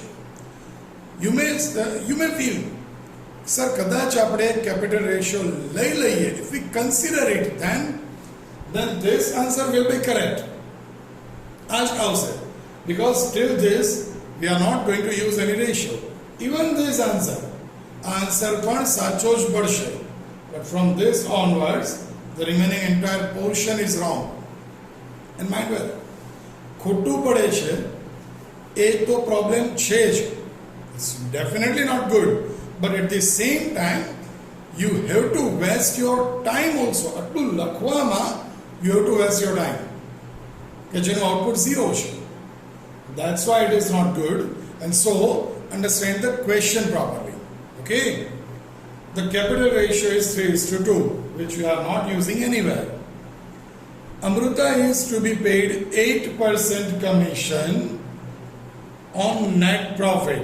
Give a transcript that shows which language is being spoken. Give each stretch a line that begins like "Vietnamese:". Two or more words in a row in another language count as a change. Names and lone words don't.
English: You may feel, sir,
Gujarati: કદાચ આપણે
English: capital ratio
Gujarati: લઈ લઈએ,
English: if we consider it, then this answer will be correct. Ask ourselves, because till this we are not going to use any ratio. Even this answer
Gujarati: પણ સાચો જ પડશે,
English: but from this onwards the remaining entire portion is wrong. And mind well,
Gujarati: ખોટું પડે છે એ તો problem છે જ,
English: it's definitely not good, but at the same time you have to waste your time also.
Gujarati: આટલું લખવામાં
English: you have to waste your time
Gujarati: કે જેનું output 0 છે.
English: That's why it is not good, and so understand the question properly. Okay, the capital ratio is 3:2, which we are not using anywhere. Amruta is to be paid 8% commission on net profit.